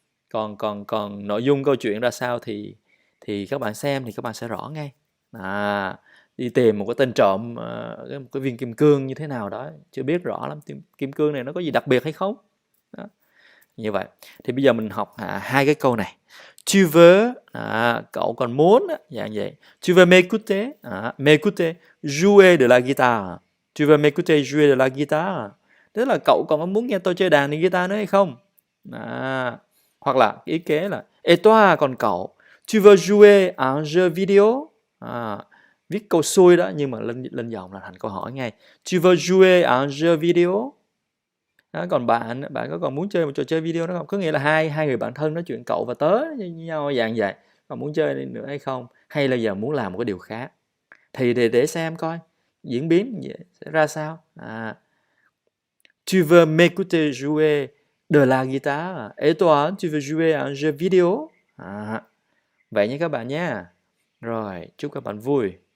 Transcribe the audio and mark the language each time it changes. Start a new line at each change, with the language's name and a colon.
Vietnamese: Còn nội dung câu chuyện ra sao thì các bạn xem thì các bạn sẽ rõ ngay. Đi tìm một cái tên trộm một cái viên kim cương như thế nào đó, chưa biết rõ lắm kim cương này nó có gì đặc biệt hay không đó. Như vậy thì bây giờ mình học hai cái câu này.
French: Tu veux,
Vietnamese: cậu còn muốn dạng vậy.
French: Tu veux m'écouter jouer de la guitare. Tu veux m'écouter jouer de la guitare,
Vietnamese: tức là cậu còn có muốn nghe tôi chơi đàn guitar nữa hay không. Hoặc là ý kế là et toi, còn cậu,
French: tu veux jouer à un jeu vidéo.
Vietnamese: Viết câu xuôi đó nhưng mà lên dòng là thành câu hỏi ngay.
French: Tu veux jouer à un jeu vidéo.
Vietnamese: Còn bạn có còn muốn chơi một trò chơi video đó không? Có nghĩa là hai người bạn thân nói chuyện cậu và tớ với nhau dạng vậy. Còn muốn chơi nữa hay không? Hay là giờ muốn làm một cái điều khác? Thì để xem coi diễn biến sẽ ra sao.
French: Tu veux m'écouter jouer de la guitare. Et toi, tu veux jouer à un jeu vidéo.
Vietnamese: Vậy nha các bạn nha. Rồi, chúc các bạn vui.